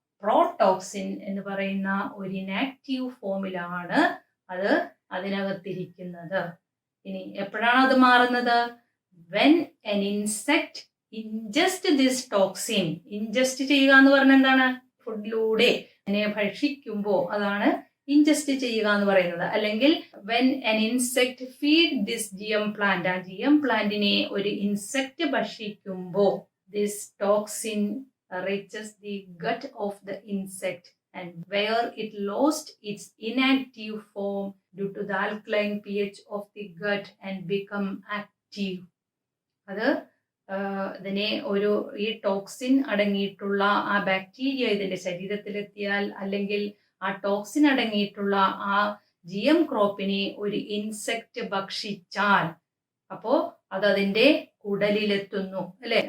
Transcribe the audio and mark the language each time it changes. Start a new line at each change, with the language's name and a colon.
Malayalam: പ്രോടോക്സിൻ എന്ന് പറയുന്ന ഒരു ഇനാക്റ്റീവ് ഫോമിലാണ് അത് അതിനകത്തിരിക്കുന്നത്. ഇനി എപ്പോഴാണ് അത് മാറുന്നത്?
English: when an insect ingest this toxin.
Malayalam: Ingest ചെയ്യുക എന്ന് പറഞ്ഞാൽ എന്താണ്? ഫുഡിലൂടെ അതിനെ ഭക്ഷിക്കുമ്പോൾ അതാണ് ഇൻജസ്റ്റ് ചെയ്യുക എന്ന് പറയുന്നത്. അല്ലെങ്കിൽ
English: when an insect feed this GM plant,
Malayalam: ആ GM പ്ലാന്റിനെ ഒരു insect ഭക്ഷിക്കുമ്പോൾ
English: this toxin reaches the gut of the insect, and where it lost its inactive form due to the alkaline pH of the gut and become active.
Malayalam: അത് ഇതിനെ ഈ toxin അടങ്ങിയിട്ടുള്ള ആ bacteria ഇതിന്റെ ശരീരത്തിലെത്തിയാൽ, അല്ലെങ്കിൽ ആ ടോക്സിൻ അടങ്ങിയിട്ടുള്ള ആ GM ക്രോപ്പിനെ ഒരു ഇൻസെക്ട് ഭക്ഷിച്ചാൽ, അപ്പോ അതിന്റെ കുടലിലെത്തുന്നു, അല്ലെ?